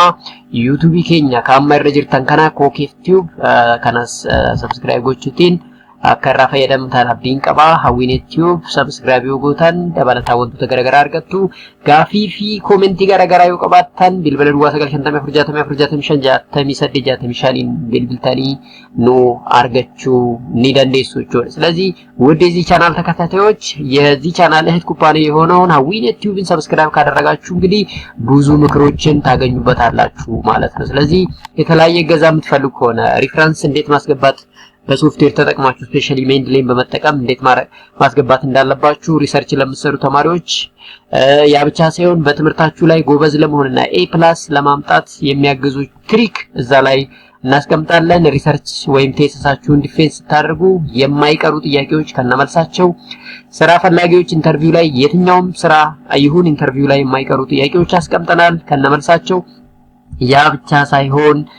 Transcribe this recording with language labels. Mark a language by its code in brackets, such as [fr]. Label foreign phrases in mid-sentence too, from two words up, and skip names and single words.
[om] YouTube keenya kan irra jirtan kana Cookeef Tube kanas subscribe gochuutiin akka irraa fayyadamtan abdiin qaba. Hawwiinet Tube subscribe yoo gootan dabalataa wantoota garaagaraa argattu. Gaafii fi koomentii garaagaraa yoo qabaattan bilbila duwwaa 954 bilbiltanii nu argachuu ni dandeessu jechuudha። [am] ስለዚህ ወደዚህ ቻናል ተከታታዮች የዚህ ቻናል እህት ኩባንያ የሆነውን Hawwiinet Tubeን ሰብስክራይብ ካደረጋችሁ እንግዲህ ብዙ ምክሮችን ታገኙበታላችሁ ማለት ነው። ስለዚህ የተለያየ ገዛ የምትፈልጉ ከሆነ ሪፈረንስ እንዴት ማስገባት በሶፍትዌር ተጠቅማችሁ ስፔሻሊ Mendeley በመጠቀም እንዴት ማስገባት እንዳለባችሁ ሪሰርች ለምትሰሩ ተማሪዎች ያ ብቻ ሳይሆን በትምህርታችሁ ላይ ጎበዝ ለመሆንና A+ ለማምጣት የሚያግዙ ትሪክ እዛ ላይ እናስቀምጣለን። ሪሰርች ወይም ቴሲሳችሁን ዲፌንስ ታደርጉ የማይቀሩ ጥያቄዎች ከነመልሳቸው፣ ስራ ፈላጊዎች ኢንተርቪው ላይ የትኛውም ስራ ይሁን ኢንተርቪው ላይ የማይቀሩ ጥያቄዎች አስቀምጠናል ከነመልሳቸው። ያ ብቻ ሳይሆን